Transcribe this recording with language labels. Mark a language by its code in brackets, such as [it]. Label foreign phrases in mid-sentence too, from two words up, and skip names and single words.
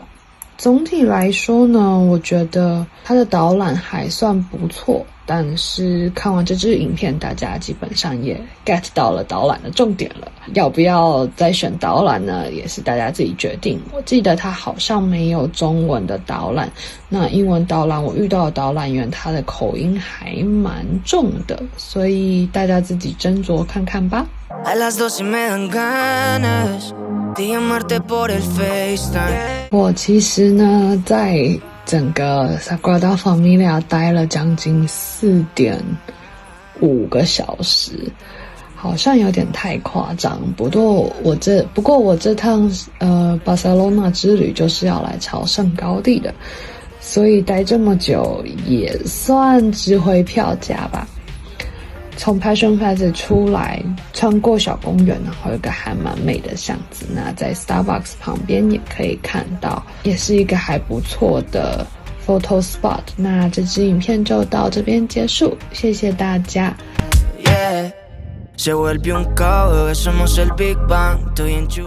[zh] 总体来说呢，我觉得它的导览还算不错，但是看完这支影片，大家基本上也 get 到了导览的重点了。要不要再选导览呢，也是大家自己决定。我记得它好像没有中文的导览，那英文导览我遇到的导览员他的口音还蛮重的，所以大家自己斟酌看看吧。 [es] A las 12 me dan ganas de llamarte por el FaceTime。 [zh] 我其实呢，在整个 Sagrada Familia 待了将近4.5个小时，好像有点太夸张。不过我这趟巴塞罗那之旅就是要来朝圣高地的，所以待这么久也算值回票价吧。从 Passion Facet 出来，穿过小公园，然后有个还蛮美的巷子。那在 Starbucks 旁边也可以看到，也是一个还不错的 [en] photo spot。 [zh] 那这支影片就到这边结束，谢谢大家。 [en] Yeah, [es] se vuelve un caos, somos el Big Bang, estoy en